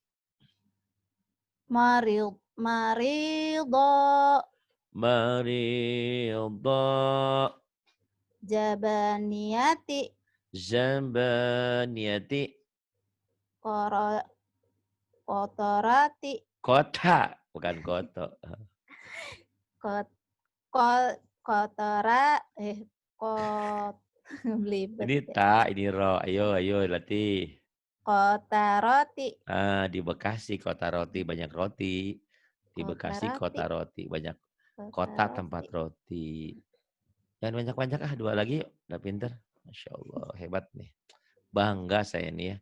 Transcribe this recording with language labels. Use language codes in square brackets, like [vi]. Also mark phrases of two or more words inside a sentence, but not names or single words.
[id] maridho Maridha. jabaniyati Zabaniyati. koro kotorati Kota. Bukan koto. kot ko- kotora kot belibet Ini ya. ta, ini ro. Ayo, ayo latih. Kotaroti Di Bekasi kota roti banyak roti. Di Bekasi kotarati kota roti banyak kota tempat kotaroti roti. Jangan banyak-banyak dua lagi yuk. Udah pinter. Masya Allah, hebat nih. Bangga saya nih ya.